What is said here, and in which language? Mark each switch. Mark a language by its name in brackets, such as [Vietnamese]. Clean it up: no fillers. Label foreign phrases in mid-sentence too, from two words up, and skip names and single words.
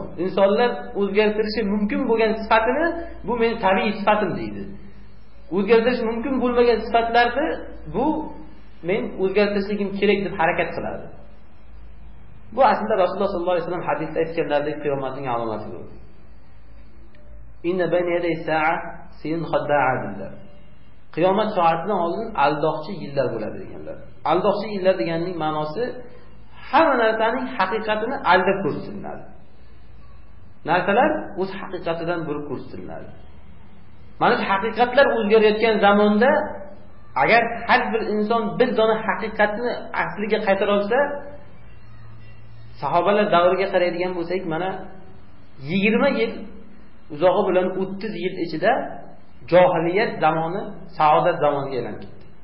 [Uzbek] Insonlar o'zgartirishi mumkin bo'lgan sifatini bu meni tabiiy sifatim deydi. O'zgartirish mumkin bo'lmagan sifatlarni bu men o'zgartirishligim kerak deb harakat qiladi. Bu aslida Rasululloh [Arabic] صلى الله عليه وسلم [Uzbek] hadisda aytganlaridek qiyomatning alomatidir. [Arabic] إن بين يدي الساعة سنين خداعات. [Uzbek] Qiyomat soatidan oldin aldoqchi yillar bo'ladi deganlar. Aldoqchi yillar deganning ma'nosi hamma narsaning haqiqatini aldab ko'rsatiladi. Narsalar o'z haqiqatidan burib ko'rsatiladi. Mana shu haqiqatlar o'zgarayotgan zamonda agar har bir inson bir dona haqiqatni asliga qaytara olsa, sahobalar davriga qaraydigan bo'lsak, mana 20 yil uzog'i bilan 30 yil ichida johiliyat zamoni saodat zamoniga aylanib ketdi.